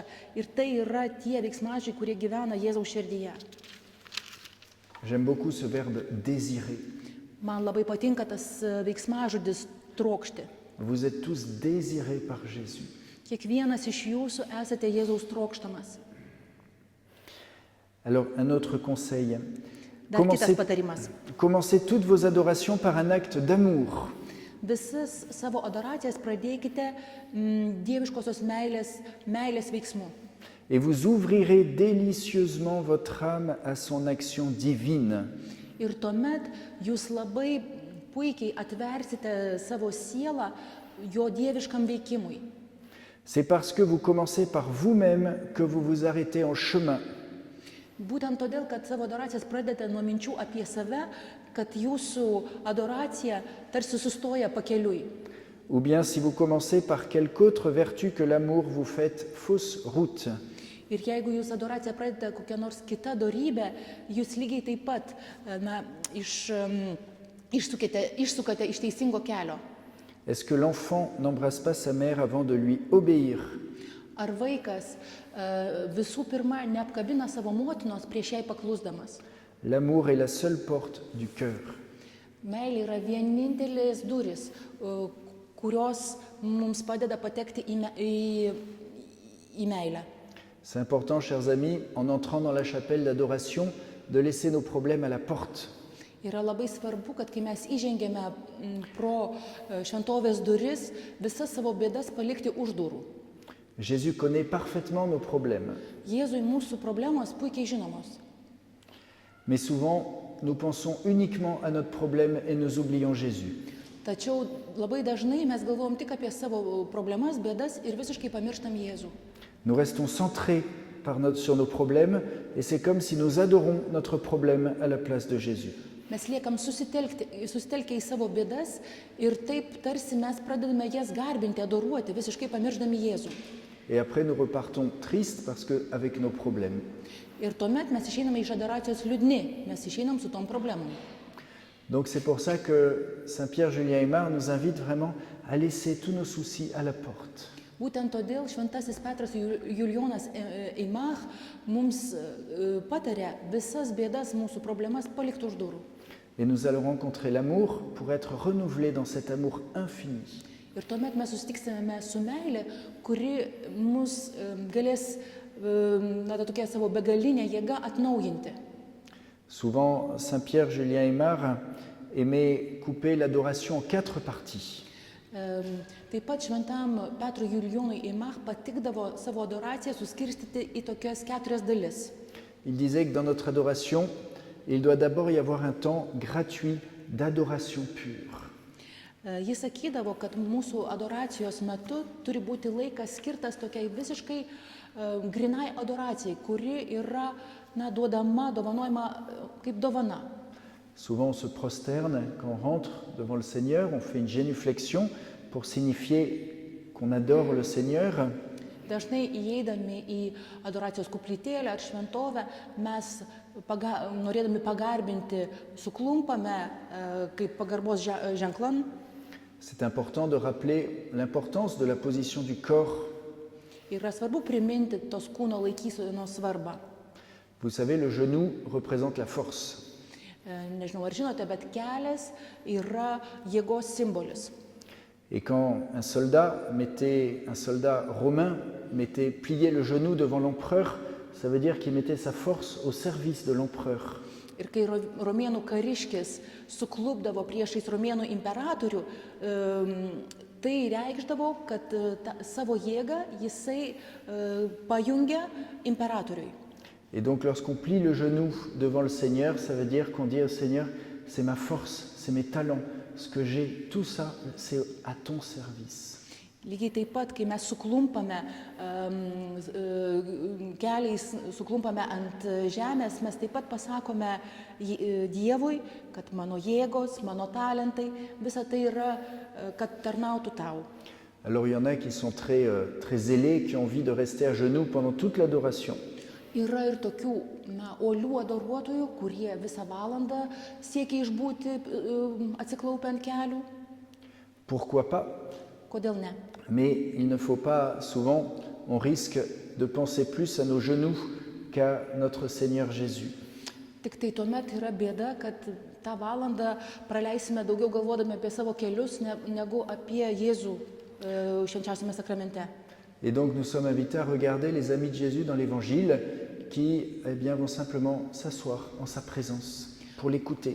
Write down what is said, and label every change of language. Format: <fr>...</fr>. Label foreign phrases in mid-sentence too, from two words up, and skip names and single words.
<lt>Ir tai yra tie veiksmažodžiai, kurie gyvena Jėzaus širdyje.</lt> <fr>J'aime beaucoup ce verbe désirer.</fr> <lt>Man labai patinka tas veiksmažodis trokšti.</lt> <fr>Vous êtes tous désirés par Jésus.</fr> <lt>Kiekvienas iš jūsų esate Jėzaus trokštamas.</lt> <fr>Alors, un autre conseil.</fr> <lt>Dar kitas patarimas.</lt> <fr>Commencez toutes vos adorations par un acte d'amour.</fr> <lt>Visas savo adoracijas pradėkite dieviškosios meilės veiksmu.</lt> <fr>Et vous ouvrirez délicieusement votre âme à son action divine.</fr> <lt>Ir tuomet jūs labai puikiai atversite savo sielą jo dieviškam veikimui.</lt> <fr>C'est parce que vous commencez par vous-même que vous vous arrêtez en chemin.</fr> <lt>Būtent todėl, kad savo adoracijas pradedate nuo minčių apie save, kad jūsų adoracija tarsi sustoja pakeliui.</lt> <fr>Ou bien si vous commencez par quelque autre vertu que l'amour, vous faites fausse route.</fr> <lt>Ir jeigu jūs adoraciją pradedate kokią nors kitą dorybę, jūs lygiai taip pat išsukate iš teisingo kelio.</lt> <fr>Est-ce que l'enfant n'embrasse pas sa mère avant de lui obéir?</fr> <lt>Ar vaikas visų pirma neapkabina savo motinos prieš jai paklusdamas?</lt> <fr>L'amour est la seule porte du cœur.</fr> <lt>Meilė yra vienintelės durys, kurios mums padeda patekti į meilę.</lt> <fr>C'est important, chers amis, en entrant dans la chapelle d'adoration, de laisser nos problèmes à la porte.</fr> <lt>Yra labai svarbu, kad kai mes įžengėme pro šventovės duris, visas savo bėdas palikti už durų.</lt> <fr>Jésus connaît parfaitement nos problèmes.</fr> <lt>Jėzui mūsų problemos puikiai žinomos.</lt> <fr>Mais souvent, nous pensons uniquement à notre problème et nous oublions Jésus.</fr> <lt>Tačiau labai dažnai mes galvojam tik apie savo problemas, bėdas ir visiškai pamirštam Jėzų.</lt> <fr>Nous restons centrés sur nos problèmes et c'est comme si nous adorons notre problème à la place de Jésus.</fr> <lt>Mes liekam susitelkę į savo bėdas ir taip tarsi mes pradedame jas garbinti, adoruoti, visiškai pamiršdami Jėzų.</lt> <fr>Et après nous repartons tristes parce que avec nos problèmes.</fr> <lt>Ir tuomet mes išeiname iš adoracijos liūdni, mes išeinam su tom problemom.</lt> <fr>Donc c'est pour ça que Saint Pierre Julien Aymar nous invite vraiment à laisser tous nos soucis à la porte.</fr> <lt>Būtent todėl šventasis Petras Julijonas Aymar mums patarė visas bėdas, mūsų problemas palikti už durų.</lt> <fr>Et nous allons rencontrer l'amour pour être renouvelés dans cet amour infini.</fr> <lt>Ir tuomet mes susitiksime su meilė, kuri mus galės tokia savo begalinė jėga atnaujinti.</lt> <fr>Souvent, Saint Pierre Julien Aymar aimait couper l'adoration en 4 parties.</fr> <lt>Taip pat šventam Petrui Julijonui Aymar patikdavo savo adoraciją suskirstyti į tokias 4 dalis.</lt> <fr>Il disait que dans notre adoration, il doit d'abord y avoir un temps gratuit d'adoration pure.</fr> <lt>Jis sakydavo, kad mūsų adoracijos metu turi būti laikas skirtas tokiai visiškai grinai adoracijai, kuri yra duodama, dovanojama kaip dovana.</lt> <fr>Souvent on se prosterne quand on rentre devant le Seigneur, on fait une génuflexion pour signifier qu'on adore le Seigneur.</fr> <lt>Dažnai įeidami į adoracijos koplytėlę ar šventovę, mes norėdami pagarbinti suklumpame kaip pagarbos ženklan.</lt> <fr>C'est important de rappeler l'importance de la position du corps.</fr> <lt>Yra svarbu priminti tos kūno laikysenos svarbą.</lt> <fr>Vous savez, le genou représente la force.</fr> <lt>Nežinau, ar žinote, bet kelias yra jėgos simbolis.</lt> <fr>Et quand un soldat romain mettait plié le genou devant l'empereur, ça veut dire qu'il mettait sa force au service de l'empereur.</fr> <lt>Ir kai romėnų kariškis suklupdavo priešais romėnų imperatorių, tai reikšdavo, kad savo jėgą jisai pajungia imperatoriui.</lt> <fr>Et donc lorsqu'on plie le genou devant le Seigneur, ça veut dire qu'on dit au Seigneur, c'est ma force, c'est mes talents, ce que j'ai, tout ça, c'est à ton service.</fr> <lt>Lygiai taip pat, kai mes suklumpame keliais, suklumpame ant žemės, mes taip pat pasakome Dievui, kad mano jėgos, mano talentai, visa tai yra, kad tarnautų tau.</lt> <fr>Alors il y en a qui sont très zélés, qui ont envie de rester à genoux pendant toute l'adoration.</fr> <lt>Yra ir tokių uolių adoruotojų, kurie visą valandą siekia išbūti atsiklaupę ant kelių.</lt> <fr>Pourquoi pas?</fr> <lt>Kodėl ne?</lt> <fr>Mais il ne faut pas, souvent, on risque de penser plus à nos genoux qu'à notre Seigneur Jésus.</fr> <lt>Tik tai tuomet yra bėda, kad tą valandą praleisime daugiau galvodami apie savo kelius, negu apie Jėzų švenčiausiame sakramente.</lt> <fr>Et donc nous sommes invités à regarder les amis de Jésus dans l'Évangile qui vont simplement s'asseoir en sa présence pour l'écouter.</fr>